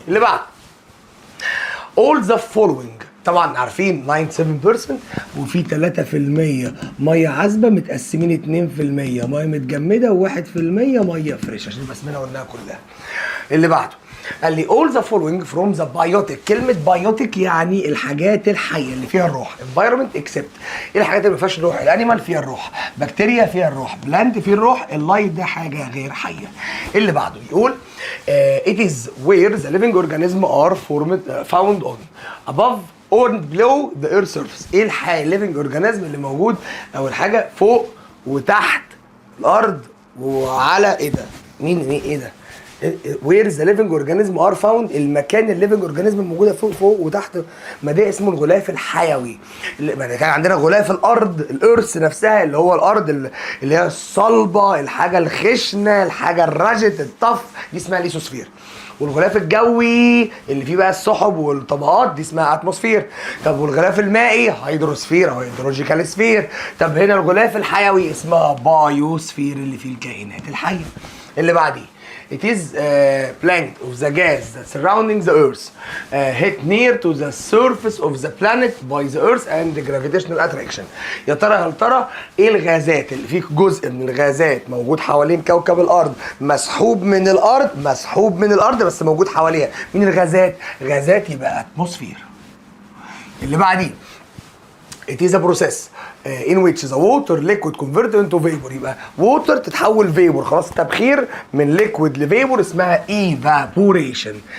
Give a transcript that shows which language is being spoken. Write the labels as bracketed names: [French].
[Arabic] اللي بعد [English] all the following، [Arabic] طبعا عارفين 97% وفي 3% ميه عذبه متقسمين 2% ميه متجمده و1% ميه فريش، عشان بس منها قلناها كلها. اللي بعده قال لي [English] all the following from the biotic. [Arabic] كلمة biotic يعني الحاجات الحية اللي فيها الروح. [English] environment except [Arabic] ايه الحاجات اللي ما فيهاش الروح؟ الانيمال فيها الروح، بكتيريا فيها الروح، بلانت فيه الروح، اللايت ده حاجة غير حية. اللي بعده يقول [English] it is where the living organism are found on above or below the earth surface. [Arabic] ايه الليفنج اورجانيزم اللي موجود اول حاجة فوق وتحت الارض وعلى ايه ده؟ مين ايه ده؟ وير ذا ليفنج اورجانيزم ار فاوند، المكان الليفنج اورجانيزم الموجوده فوق وتحت، ما ده اسمه الغلاف الحيوي. كان عندنا غلاف الارض، الارث نفسها اللي هو الارض اللي هي الصلبه، الحاجه الخشنه، الحاجه الرجت الطف، دي اسمها ليسوسفير. والغلاف الجوي اللي فيه بقى السحب والطبقات دي اسمها اتموسفير. طب والغلاف المائي هيدروسفير او هيدروجيكال سفير. طب هنا الغلاف الحيوي اسمها بايوسفير اللي فيه الكائنات الحيه. اللي بعديه [English] it is planet of the gas that surrounding the earth hit near to the surface of the planet by the earth and the gravitational attraction. [Arabic] يا ترى هل ترى ايه الغازات اللي فيه جزء من الغازات موجود حوالين كوكب الارض، مسحوب من الارض بس موجود حواليها؟ من الغازات؟ غازات يبقى اتموسفير. اللي بعديه [English] it is a process in which the water liquid converted into vapor. [Arabic] يبقى water تتحول vapor، خلاص التبخير من liquid لvapor اسمها evaporation.